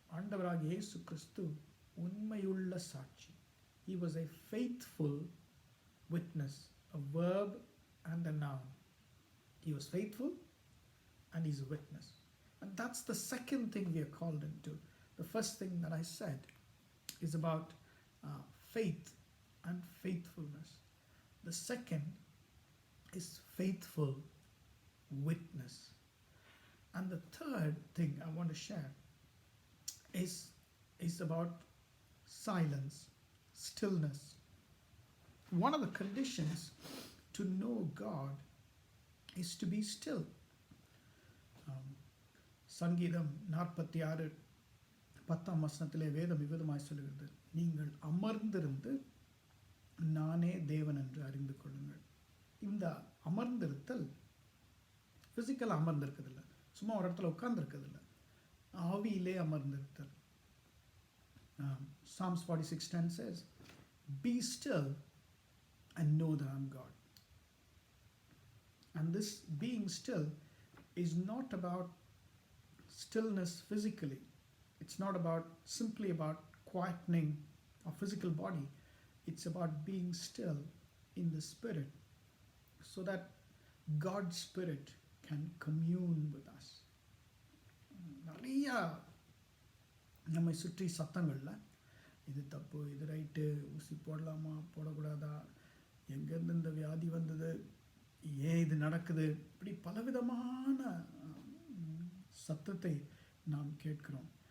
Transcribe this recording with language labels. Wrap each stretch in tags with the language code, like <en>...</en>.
<ta>ஆண்டவராகிய இயேசு கிறிஸ்து உண்மையுள்ள சாட்சி.</ta> <en>He was a faithful witness, a verb and a noun. He was faithful and he's a witness. And that's the second thing we are called into. The first thing that I said is about faith and faithfulness. The second is faithful witness. And the third thing I want to share is about silence, stillness. One of the conditions to know God is to be still.</en> <ta>சங்கீதம் 46 10ஆம் வசனத்திலே வேதம் விதமாய் சொல்லுகிறது, நீங்கள் அமர்ந்திருந்து நானே தேவன் என்று அறிந்து கொள்ளுங்கள். இந்த அமர்ந்திருத்தல் ஃபிசிக்கலாக அமர்ந்திருக்கிறதில்ல, சும்மா ஒரு இடத்துல உட்கார்ந்துருக்கிறதில்ல, ஆவியிலே அமர்ந்திருத்தல்.</ta> <en>Psalms 46:10 says, be still and know that I'm God. And this being still is not about stillness physically. It's not simply about quietening our physical body. It's about being still in the spirit so that God's spirit can commune with us.</en> <ta>நிறையா நம்மை சுற்றி சத்தங்களில் இது தப்பு, இது right, ஊசி போடலாமா போடக்கூடாதா, எங்கேருந்து இந்த வியாதி வந்தது, ஏன் இது நடக்குது, இப்படி பலவிதமான சத்தத்தை நாம் கேட்கிறோம்.</ta>